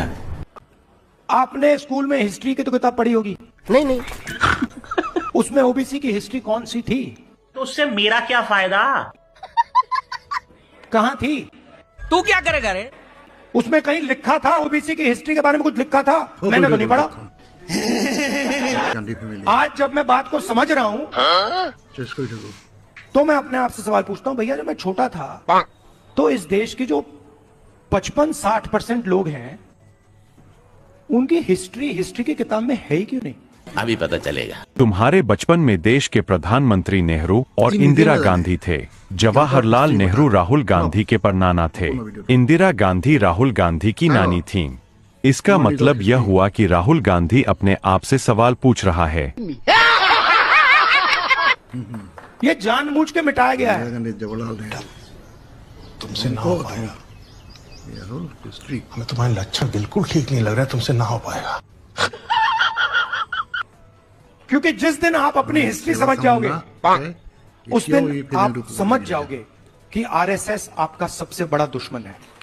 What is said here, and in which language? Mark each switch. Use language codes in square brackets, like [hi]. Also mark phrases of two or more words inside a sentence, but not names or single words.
[hi] आपने स्कूल में हिस्ट्री की तो किताब पढ़ी होगी? नहीं उसमें ओबीसी की हिस्ट्री कौन सी थी? तो उससे मेरा क्या फायदा? कहां थी? तू क्या करेगा रे? उसमें कहीं लिखा था ओबीसी की हिस्ट्री के बारे में? कुछ लिखा था? मैंने तो नहीं पढ़ा। [as] গান্ধী ফেমিলি [hi] आज जब मैं बात को समझ रहा हूं [as] চেছ কৰি থাকো [hi] तो मैं अपने आप से सवाल पूछता हूं, भैया जब मैं छोटा था तो इस देश के जो 55-60% लोग हैं उनकी हिस्ट्री की किताब में है ही क्यों नहीं? अभी पता चलेगा। तुम्हारे बचपन में देश के प्रधानमंत्री नेहरू और इंदिरा गांधी थे। जवाहरलाल नेहरू राहुल गांधी के परनाना थे। इंदिरा गांधी राहुल गांधी की नानी थीं। इसका मतलब यह हुआ कि राहुल गांधी अपने आप से सवाल पूछ रहा है। ये जानबूझ के मिटाया गया है। [as] গান্ধী জৱাহৰলাল নেহৰু [hi] तुमसे ना हो पाएगा। हिस्ट्री हमें तुम्हारे लक्षण बिल्कुल ठीक नहीं लग रहा है, तुमसे ना हो पाएगा। क्योंकि जिस दिन आप अपनी हिस्ट्री समझ जाओगे उस दिन आप समझ जाओगे कि आरएसएस आपका सबसे बड़ा दुश्मन है।